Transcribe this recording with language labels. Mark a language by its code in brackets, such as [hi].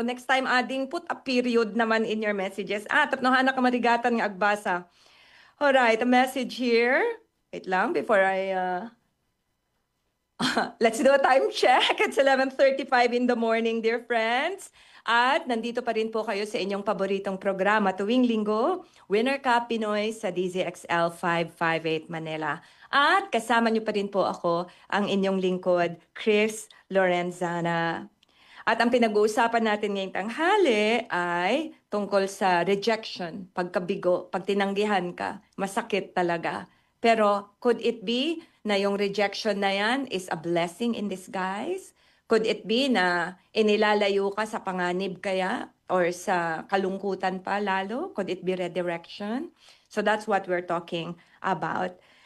[en] Next time, put a period naman in your messages. [ilo] Tapnohan na kamarigatan ng agbasa. [en] Alright, a message here. Wait lang, before I... Let's do a time check. It's 11:35 in the morning, dear friends. [tl] At nandito pa rin po kayo sa inyong paboritong programa tuwing linggo, Winner Ka Pinoy sa DZXL 558 Manila. At kasama niyo pa rin po ako, ang inyong lingkod, Chris Lorenzana. At ang pinag-uusapan natin ngayong tanghali ay tungkol sa rejection, pagkabigo, pag tinanggihan ka, masakit talaga. [en] Pero could it be [tl] na yung rejection na yan [en] is a blessing in disguise? Could it be [tl] na inilalayo ka sa panganib kaya or sa kalungkutan pa lalo? [en] Could it be redirection? So that's what we're talking about.